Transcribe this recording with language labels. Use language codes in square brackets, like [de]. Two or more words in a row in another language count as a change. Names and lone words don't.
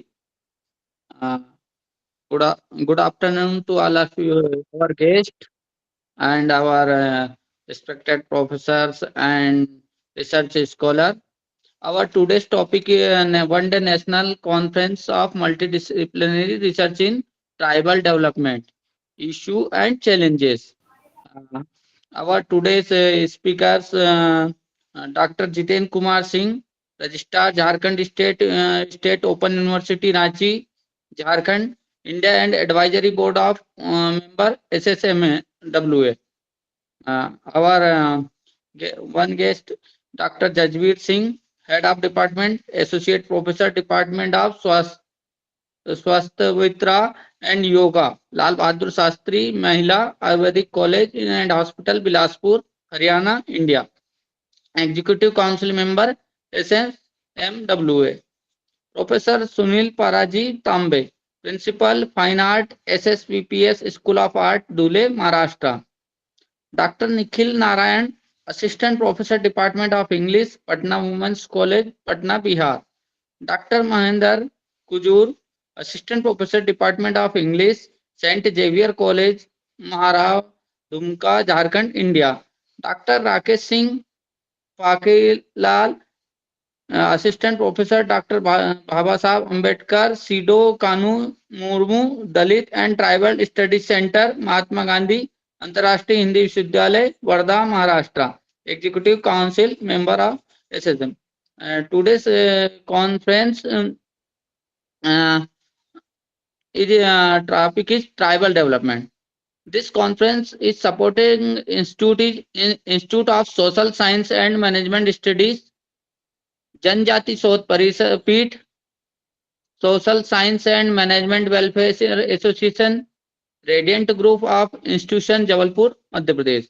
[en] Uh, good afternoon to all of you, our guests and our respected professors and research scholar. Our today's topic is One Day National Conference of Multidisciplinary Research in Tribal Development, Issue and Challenges. Uh, our today's speakers, Dr. Jiten Kumar Singh, Registrar, Jharkhand State Open University, Ranchi, Jharkhand, India, and Advisory Board of Member SSMWA. Our one guest, Dr. Jajveer Singh, Head of Department, Associate Professor, Department of Swasthvitra and Yoga, Lal Bahadur Shastri Mahila Ayurvedic College and Hospital, Bilaspur, Haryana, India. Executive Council Member, SSMWA. Professor Sunil Paraji Tambe, Principal Fine Art, SSVPS School of Art, Dhule, Maharashtra. Dr. Nikhil Narayan, Assistant Professor, Department of English, Patna Women's College, Patna, Bihar. Dr. Mahendra Kujur, Assistant Professor, Department of English, St. Xavier College, Maharav, Dumka, Jharkhand, India. Dr. Rakesh Singh Pakilal, Assistant Professor, Dr. Baba Sahab Ambedkar, Sido Kanu Murmu, Dalit and Tribal Studies Center, Mahatma Gandhi Antarashtriya Hindi Vishwavidyalay, Wardha, Maharashtra. Executive Council Member of SSM. Today's conference uh, topic is tribal development. This conference is supporting Institute of Social Science and Management Studies, Janjati Shodh Peeth, Social Science and Management Welfare Association, Radiant Group of Institution Jabalpur Madhya Pradesh.